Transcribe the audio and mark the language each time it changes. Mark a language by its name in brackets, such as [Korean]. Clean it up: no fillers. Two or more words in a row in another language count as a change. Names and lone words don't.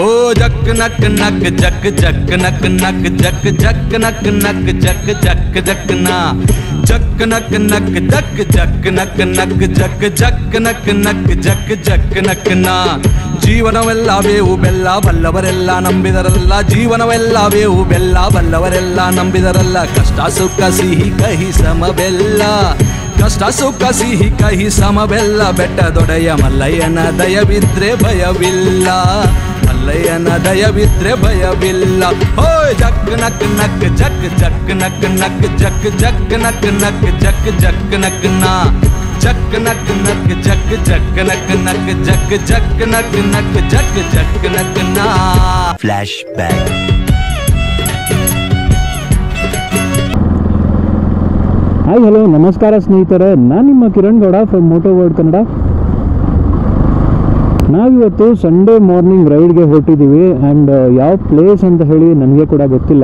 [Kannada] जक नक नक जक जक नक नक जक जक नक नक जक जक जक ना जक नक नक जक जक नक नक जक जक नक नक जक जक नक ना ಜೀವನವೆಲ್ಲ ಬೇವು ಬೆಲ್ಲ ಬಲ್ಲವರೆಲ್ಲ ನಂಬಿದರಲ್ಲ ಜೀವನವೆಲ್ಲ ಬೇವು ಬೆಲ್ಲ ಬಲ್ಲವರೆಲ್ಲ ನಂಬಿದರಲ್ಲ ಕಷ್ಟ ಸುಖ ಸಿಹಿ ಕಹಿ ಸಮಬೆಲ್ಲ ಕಷ್ಟ ಸುಖ ಸಿಹಿ ಕಹಿ ಸಮಬೆಲ್ಲ ಬೆಟ್ಟದೊಡೆಯ ಮಲ್ಲಯ್ಯನ ದಯವಿದ್ರೆ ಭಯವಿಲ್ಲ ಮಲ್ಲಯ್ಯನ ದಯವಿದ್ರೆ ಭಯವಿಲ್ಲ ಹೋಯ್ ಜಕ್ ನಕ್ ನಕ್ ಜಕ್ ಜಕ್ ನಕ್ ನಕ್ ಜಕ್ ಜಕ್ ನಕ್ ನಕ್ ಜಕ್ ಜಕ್ ನಕ್ ನಾ जक नक नक जक जक नक नक जक जक नक नक जक जक नक ना फ्लैशबैक ಹಾಯ್ ಹಲೋ ನಮಸ್ಕಾರ ಸ್ನೇಹಿತರೆ, ನಾನು ನಿಮ್ಮ ಕಿರಣ್ ಗೌಡ ಫ್ರಮ್ ಮೋಟೋ ವರ್ಲ್ಡ್ ಕನ್ನಡ. ನಾವಿವತ್ತು [English] Sunday morning [Kannada] ರೈಡ್ಗೆ ಹೊರಟಿದ್ದೀವಿ ಆ್ಯಂಡ್ ಯಾವ ಪ್ಲೇಸ್ ಅಂತ ಹೇಳಿ ನನಗೆ ಕೂಡ ಗೊತ್ತಿಲ್ಲ.